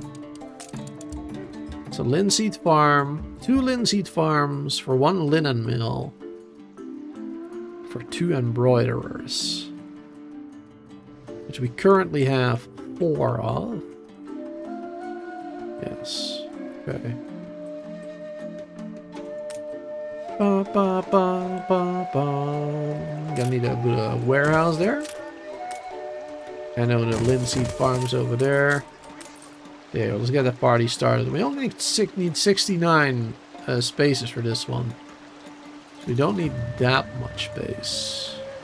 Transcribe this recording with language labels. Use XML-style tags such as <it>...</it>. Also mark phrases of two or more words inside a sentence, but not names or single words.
<en>So linseed farm, 2 linseed farms for 1 linen mill, for 2 embroiderers, which we currently have 4 of. Yes. Okay. Ba ba ba ba ba. Gonna need a warehouse there. I know the linseed farm's over there. There, let's get the party started. We only need 69 spaces for this one. So we don't need that much space.</en>